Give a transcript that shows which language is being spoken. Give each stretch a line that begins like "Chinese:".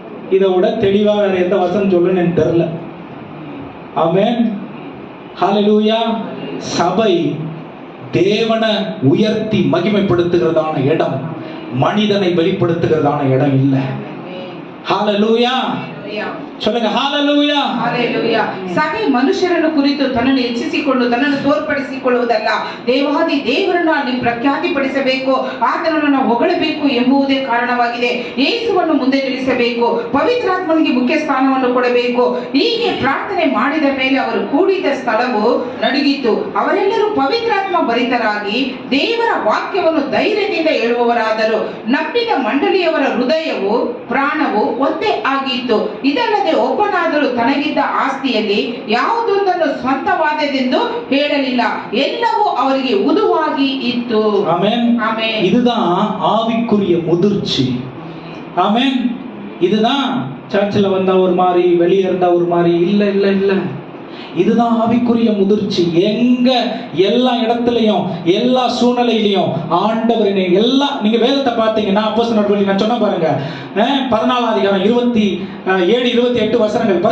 Tamil: இதை விட தெளிவா வேற எந்த வசனம் சொல்லுன்னு எனக்கு தெரியல. ஆமென். ஹல்லேலூயா. சபை தேவனை உயர்த்தி மகிமைப்படுத்துகிறதான இடம், மனிதனை வெளிப்படுத்துகிறதான இடம் இல்லை. ஹல்லேலூயா. சொல்லுங்க ஹalleluya. ஹalleluya.
Kannada: சபை ಮನುಷ್ಯರನ್ನು ಕುರಿತು ತನ್ನನ್ನು ಹೆಚ್ಚಿಸಿಕೊಂಡು ತನ್ನನ್ನು ತೋರ್ಪಡಿಸಿಕೊಳ್ಳುವುದಲ್ಲ, ದೇವಾದಿ ದೇವರನ್ನು ಅಲ್ಲಿ ಪ್ರಖ್ಯಾತಿಪಡಿಸಬೇಕು, ಆತನನ್ನು ನಾವು ಹೊಗಳಬೇಕು ಎಂಬುದೇ ಕಾರಣವಾಗಿದೆ. ಯೇಸುವನ್ನು ಮುಂದೆ ನಿಲ್ಲಿಸಬೇಕು, ಪವಿತ್ರಾತ್ಮನಿಗೆ ಮುಖ್ಯ ಸ್ಥಾನವನ್ನು ಕೊಡಬೇಕು. ಹೀಗೆ ಪ್ರಾರ್ಥನೆ ಮಾಡಿದ ಮೇಲೆ ಅವರು ಕೂಡಿದ ಸ್ಥಳವು ನಡುಗಿತು. ಅವರೆಲ್ಲರೂ ಪವಿತ್ರಾತ್ಮ ಭರಿತರಾಗಿ ದೇವರ ವಾಕ್ಯವನ್ನು ಧೈರ್ಯದಿಂದ ಹೇಳುವವರಾದರು. ನಂಬಿದ ಮಂಡಳಿಯವರ ಹೃದಯವು ಪ್ರಾಣವು ಒಂದೇ ಆಗಿತ್ತು. ಇದಲ್ಲದೆ ಒಬ್ಬನಾದರೂ ತನಗಿದ್ದ ಆಸ್ತಿಯಲ್ಲಿ ಯಾವುದೊಂದನ್ನು ಸ್ವಂತವಾದದೆಂದು ಹೇಳಲಿಲ್ಲ, ಎಲ್ಲವೂ ಅವರಿಗೆ ಉದುವಾಗಿ ಇತ್ತು. ஆமென். ஆமென்.
Tamil: இதுதான் ஆவிக்குரிய முதிர்ச்சி. ஆமென். இதுதான் சர்ச்சில் வந்தா ஒரு மாதிரி, வெளியே இருந்தா ஒரு மாதிரி. இல்ல இல்ல இல்ல, இதுதான் ஆவிக்குரிய முதிர்ச்சி. எங்க எல்லா இடத்துலயும் எல்லா சூழ்நிலையிலையும் ஆண்டவரின் எல்லா, நீங்க வேதத்தை பார்த்தீங்கன்னா அப்போஸ்தலர் நடவடிக்கை நான் சொன்ன பாருங்க, 14 அதிகாரம் 27 28 வசனங்கள்.